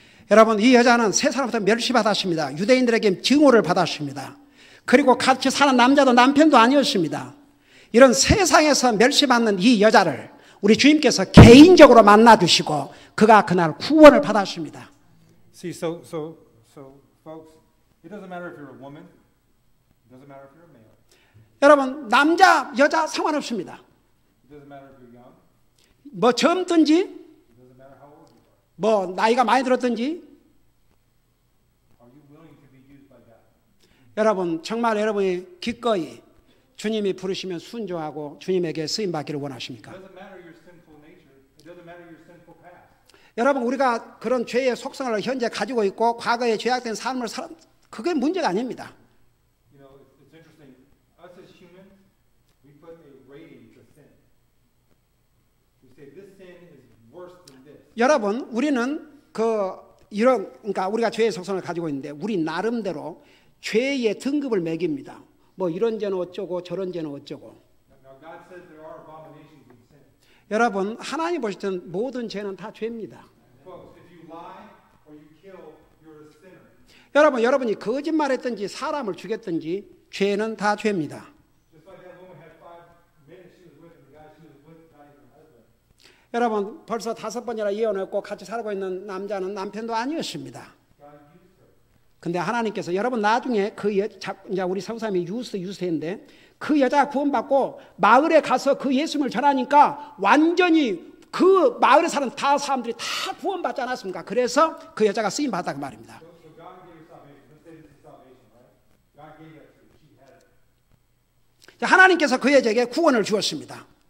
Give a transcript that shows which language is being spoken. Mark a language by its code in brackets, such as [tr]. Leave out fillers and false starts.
[ko] 여러분, 이 여자는 세 사람부터 멸시받았습니다. 유대인들에게 증오를 받았습니다. 그리고 같이 사는 남자도 남편도 아니었습니다. 이런 세상에서 멸시받는 이 여자를 우리 주님께서 개인적으로 만나주시고 그가 그날 구원을 받았습니다. [en] See, so folks, it doesn't matter if you're a woman, it doesn't matter if you're a male, [ko] 여러분, 남자, 여자 상관없습니다. [en] it doesn't matter if you're young, [ko] 뭐 젊든지 [en] it doesn't matter how old you are. [ko] 뭐 나이가 많이 들었든지 [en] Are you willing to be used by God? [ko] 여러분, 정말 여러분이 기꺼이 주님이 부르시면 순종하고 주님에게 쓰임받기를 원하십니까? [en] It doesn't matter your sinful nature, it doesn't matter your sinful past. [ko] 여러분, 우리가 그런 죄의 속성을 현재 가지고 있고 과거에 죄악된 삶을 그게 문제가 아닙니다. [en] You know, it's interesting. Us as humans, we put a rating to sin. We say this sin is worse than this. [ko] 여러분, 우리는 그러니까 우리가 죄의 속성을 가지고 있는데 우리 나름대로 죄의 등급을 매깁니다. 뭐 이런 죄는 어쩌고 저런 죄는 어쩌고. [en] Now God says there are abominations in sin. [ko] 여러분, 하나님 보실 때는 모든 죄는 다 죄입니다. [en] Folks, if you lie or you kill, you're a sinner. [ko] 여러분, 여러분이 거짓말했든지 사람을 죽였든지 죄는 다 죄입니다. [en] Just like that woman had 5 men she was with, and the guy she was with not even her husband. [ko] 여러분, 벌써 5번이나 이혼했고 같이 살고 있는 남자는 남편도 아니었습니다. [en] God used her. [ko] 근데 하나님께서 여러분 나중에 이제 우리 성사님이 유스인데 그 여자가 구원받고 마을에 가서 그 예수님을 전하니까 완전히 그 마을에 사는 다 사람들이 다 구원받지 않았습니까? 그래서 그 여자가 쓰임 받았다 그 말입니다. [en] So God gave her salvation. Let's say this is salvation, right? God gave that to her. She had it. [ko] 하나님께서 그 여자에게 구원을 주셨습니다.